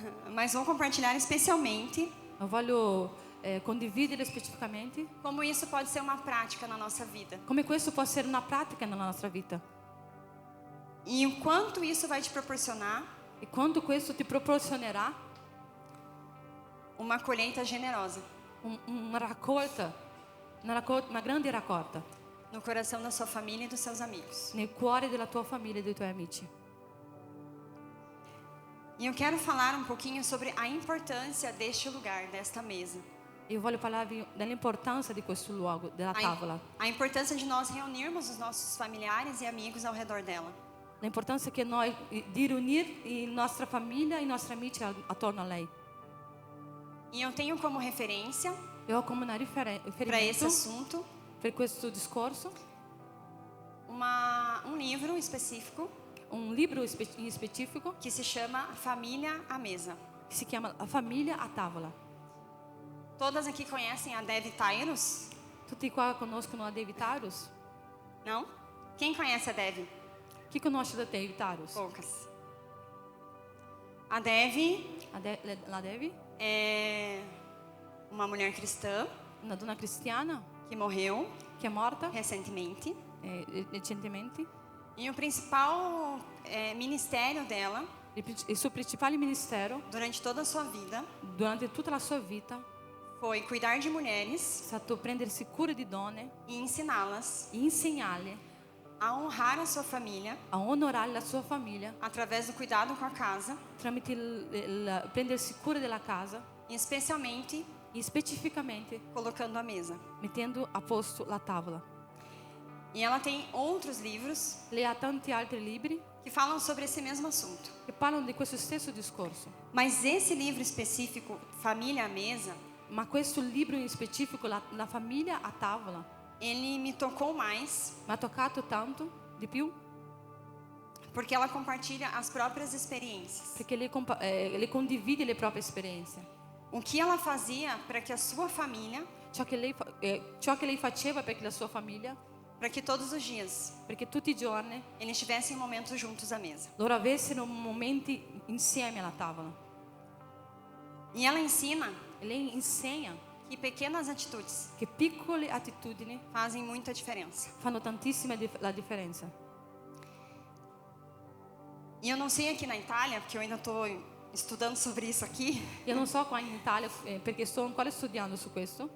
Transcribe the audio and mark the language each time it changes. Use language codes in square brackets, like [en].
[pt] mas vou compartilhar especialmente [it] Io voglio condividere specificamente [pt] como isso pode ser uma prática na nossa vida [it] come questo può essere una pratica nella nostra vita [pt] e o quanto isso vai te proporcionar [it] e quanto questo ti proporzionerà [pt] uma colheita generosa [it] una raccolta, una grande raccolta [pt] no coração da sua família e dos seus amigos. [it] nel cuore della tua famiglia e dei tuoi amici. [pt] E eu quero falar um pouquinho sobre a importância deste lugar, desta mesa. [it] Io voglio parlarvi dell'importanza di questo luogo, della tavola. [pt] A importância de nós reunirmos os nossos familiares e amigos ao redor dela. [it] L'importanza che noi di riunire la nostra famiglia e i nostri amici attorno a lei. [pt] E eu tenho como referência [it] Io ho come una [pt] para esse [it] riferimento [pt] assunto [it] per questo discorso [pt] um livro específico [it] un libro in specifico [pt] que se chama Família à Mesa. [it] che si chiama La famiglia a tavola. [pt] Todas aqui conhecem a Dev Tyrus? [it] Tutti qua conoscono a David Tarus? [pt] Não? Quem conhece a Dev? [it] Chi conosce da David Tarus? [pt] Poucas. A Dev [it] La Devi, [pt] é uma mulher cristã [it] una donna cristiana [pt] que morreu [it] che è morta [pt] recentemente. [it] recentemente. [pt] E o principal ministério dela, [it] Il suo principale ministero [pt] durante toda a sua vida, [it] durante tutta la sua vita [pt] foi cuidar de mulheres [it] è stato prendersi cura di donne [pt] e ensiná-las [it] e insegnarle [pt] a honrar a sua família [it] a onorare la sua famiglia [pt] através do cuidado com a casa [it] tramite prendersi cura della casa [pt] e especialmente [it] e specificamente [pt] colocando a mesa. [it] mettendo a posto la tavola. [pt] E ela tem outros livros [it] Lei ha tanti altri libri [pt] que falam sobre esse mesmo assunto. [it] che parlano di questo stesso discorso. [pt] Mas esse livro específico, Família à Mesa, [it] Ma questo libro in specifico, la famiglia a tavola, [pt] ele me tocou mais, [it] mi ha toccato tanto di più [pt] porque ela compartilha as próprias experiências. [it] perché lei condivide le proprie esperienze. [pt] O que ela fazia para que a sua família, [it] Ciò che lei faceva per la sua famiglia, [pt] para que todos os dias [it] perché tutti i giorni [pt] eles tivessem momentos juntos à mesa. [it] loro avessero momenti insieme alla tavola. [pt] E ela ensina [it] E lei insegna [pt] que pequenas atitudes [it] che piccole attitudini [pt] fazem muita diferença. [it] fanno tantissima la differenza. [pt] E eu não sei aqui na Itália, porque eu ainda estou estudando sobre isso aqui, [it] Io non so qua in Italia perché sto ancora studiando su questo,